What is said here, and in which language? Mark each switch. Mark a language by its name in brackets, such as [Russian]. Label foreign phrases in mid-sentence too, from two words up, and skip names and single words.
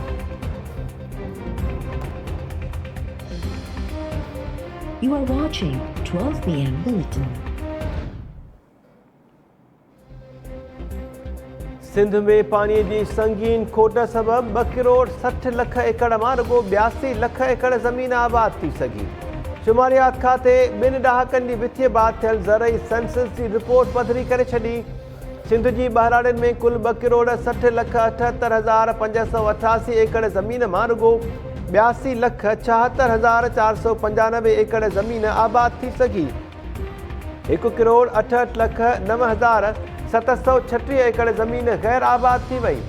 [English] You are watching 12 p.m. Bulletin. [Sindhi] सिंध में पानी की संगीन खोट सबब 2 करोड़ 60 लख एकड़ मां रुगो 82 लख एकड़ ज़मीन आबाद थी सघी। शुमारियात खाते 2 ॾहाकनि जी विथीअ बाद थियल ज़रई सेंसस की रिपोर्ट पधरी करे छॾी। सिंध जी बहराड़नि में कुल 2 करोड़ 60 लख 78 हज़ार 588 एकड़ ज़मीन मां रुगो 82 लख 76 हज़ार 495 एकड़ ज़मीन आबाद थी सघी। 1 करोड़ 68 लख 9 हज़ार 736 एकड़ ज़मीन गैर आबाद थी वई।